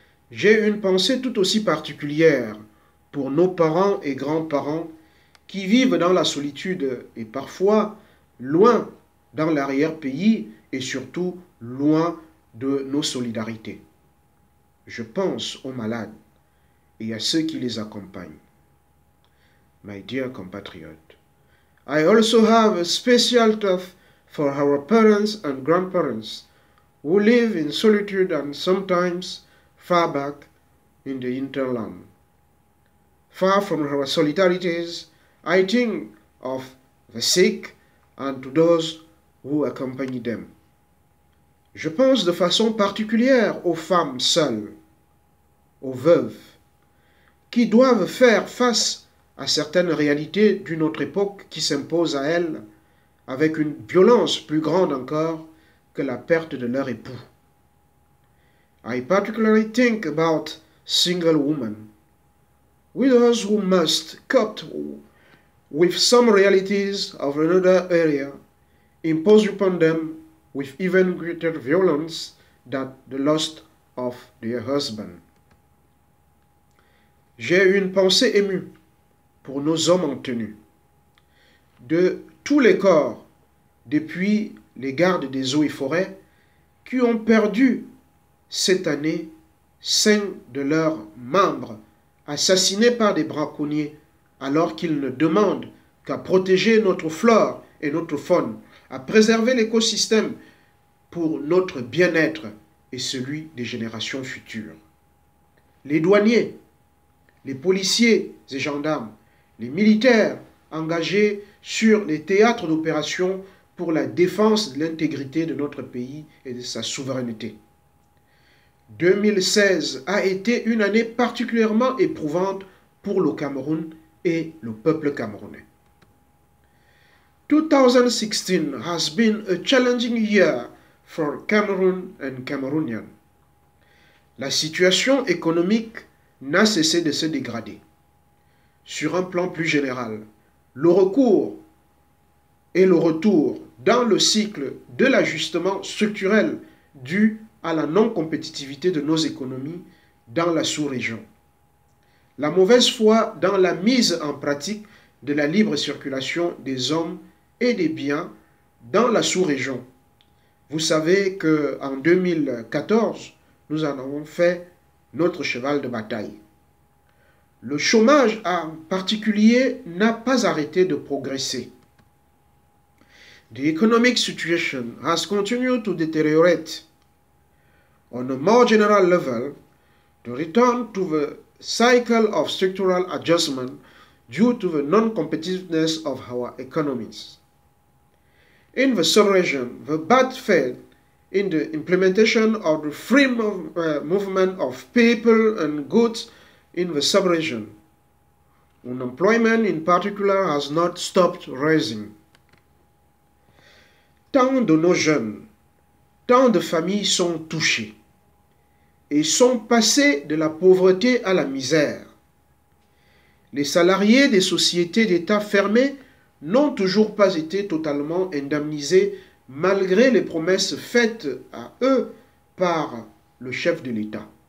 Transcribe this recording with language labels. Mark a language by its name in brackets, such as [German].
[French] J'ai une pensée tout aussi particulière pour nos parents et grands-parents qui vivent dans la solitude et parfois loin dans l'arrière-pays et surtout loin de nos solidarités. Je pense aux malades et à ceux qui les accompagnent. [English] My dear compatriots, I also have a special thought for our parents and grandparents who live in solitude and sometimes far back in the hinterland. Far from our solidarities, I think of the sick and to those who accompany them. [French] Je pense de façon particulière aux femmes seules, aux veuves, qui doivent faire face à certaines réalités d'une autre époque qui s'imposent à elles avec une violence plus grande encore que la perte de leur époux. [English] I particularly think about single women, widows who must cope with some realities of another area imposed upon them with even greater violence than the loss of their husband. [French] J'ai une pensée émue pour nos hommes en tenue, de tous les corps, depuis les gardes des eaux et forêts, qui ont perdu cette année 5 de leurs membres assassinés par des braconniers alors qu'ils ne demandent qu'à protéger notre flore et notre faune, à préserver l'écosystème pour notre bien-être et celui des générations futures. Les douaniers, les policiers et gendarmes, les militaires engagés sur les théâtres d'opération pour la défense de l'intégrité de notre pays et de sa souveraineté. 2016 a été une année particulièrement éprouvante pour le Cameroun et le peuple camerounais. [English] 2016 has been a challenging year for Cameroon and Cameroonians. [French] La situation économique n'a cessé de se dégrader. Sur un plan plus général, le recours et le retour dans le cycle de l'ajustement structurel dû à la non-compétitivité de nos économies dans la sous-région. La mauvaise foi dans la mise en pratique de la libre circulation des hommes et des biens dans la sous-région. Vous savez qu'en 2014, nous en avons fait notre cheval de bataille. Le chômage en particulier n'a pas arrêté de progresser. [English] The economic situation has continued to deteriorate. On a more general level, to return to the cycle of structural adjustment due to the non-competitiveness of our economies. In the sub-region, the bad faith in the implementation of the free movement of people and goods in the sub-region. Unemployment in particular has not stopped rising. [French] Tant de nos jeunes, tant de familles sont touchées et sont passés de la pauvreté à la misère. Les salariés des sociétés d'État fermées n'ont toujours pas été totalement indemnisés malgré les promesses faites à eux par le chef de l'État.